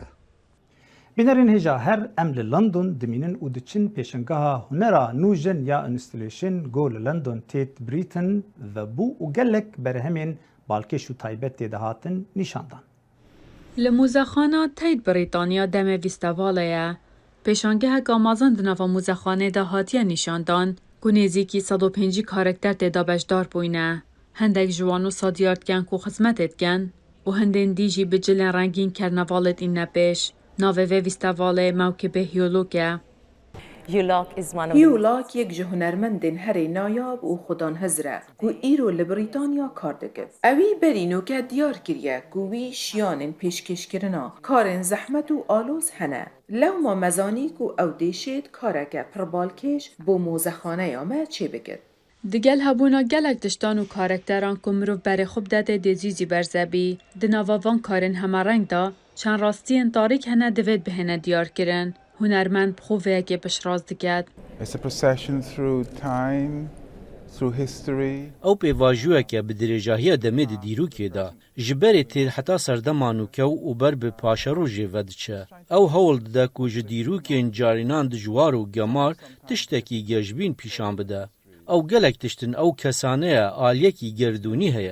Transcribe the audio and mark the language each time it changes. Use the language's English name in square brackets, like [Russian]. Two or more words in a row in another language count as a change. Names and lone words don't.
[Kurdish] بینەرین هێژا هەر ئەم لە لندن دمینن و دچن پێشنگەها هونەرا نوژن یا ئینستلیشن گۆ لە لندن تێت بریتن و بوو و گەلێک بەرهەمێن بالکێش و تایبەت تێدەهاتن نیشاندان. لە موزەخانە تایت بریتانیا دەمە ویستەڤاڵەیە. پێشانگەهێک ئامازان دناڤە موزەخانەیەدا هاتیە نیشاندان ku nêzîkî 150 karekter têda bejdar bûyne. Hindek ji wan wisa diyar dikin ku xizmetê dikin û hindên dî jî bi cilên rengîn kernevalê dîne pêş. Navê vê vîstevalê mewkibê hiyolok e. هیولاک یک جه هنرمندên herê nayab û xwedanhez re ku îro li Brîtanya kar dike. Ew ê berînoke diyar kiriye ku wî şiyanên pêşkêşkirina karên zehmet û aloz hene. Lewma mezanî ku ew dê şêd kareke pir balkêş bo mozexaneya me çêbike. Di gel hebûna gelek tiştan û karekteran ku mirov berê xwe bidate dê zîzî berzebî, di nava van karên hemereng de çend rastiyên tarîk hene divêt bihêne diyarkirin. Hunermend bi xwe vêyekê piştrast dike. [English] It's a procession through time, through history. [Kurdish] Ew pêvajoyeke bi dirêjahiya demê di dîrokê de ji berê tê heta serdema nûkew û ber bi paşerojê vediçe. Ew hewl dide ku ji dîrokên carînan dijwar û gemar tiştekî gejbîn pîşan bide. Ew gelek tiştin ew kesaneya aliyekî gerdûnî heye.